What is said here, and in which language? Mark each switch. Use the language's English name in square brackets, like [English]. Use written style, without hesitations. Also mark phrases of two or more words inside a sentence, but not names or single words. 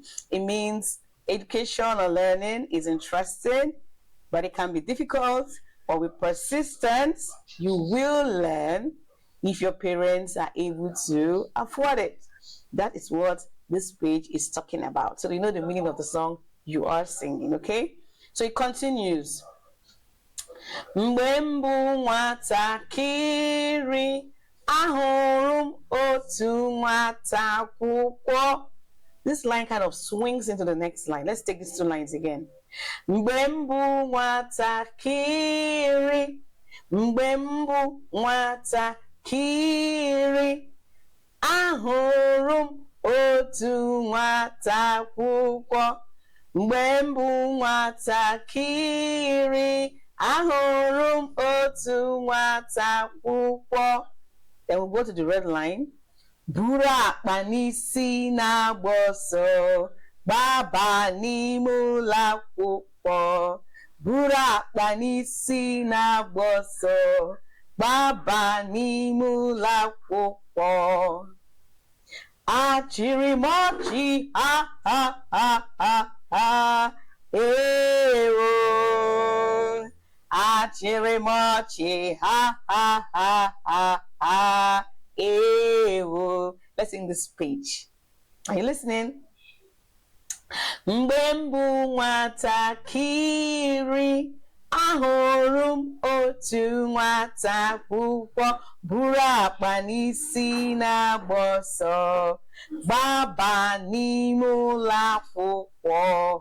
[English] It means education or learning is interesting, but it can be difficult. But with persistence, you will learn if your parents are able to afford it. That is what this page is talking about. So you know the meaning of the song you are singing, okay? So it continues. [Igbo] Mgbe mbụ nwatakịrị, ahụrụ m otu nwata akwụkwọ. [English] This line kind of swings into the next line. Let's take these two lines again. [Igbo] Mgbe mbụ nwatakịrị, mgbe mbụ nwatakịrị, ahụrụ m otu nwata akwụkwọ. Mgbe mbụ nwatakịrị, ahụrụ m otu nwata akwụkwọ. [English] Then we'll go to the red line. [Igbo] Buru akpa n'isi na-agba ọsọ, gbaba n'ime ụlọ akwụkwọ. Buru akpa n'isi na-agba ọsọ, gbaba n'ime ụlọ akwụkwọ. Achịrị m ọchị, ha ha ha ha ha, ewo. Achịrị m ọchị, ha ha ha ha ha, ewo. [English] Let's sing this page. Are you listening? [Igbo] Mgbe mbụ nwatakịrị, ahụrụ m otu nwata akwụkwọ buru akpa n'isi na-agba ọsọ, gbaba n'ime ụlọ akwụkwọ.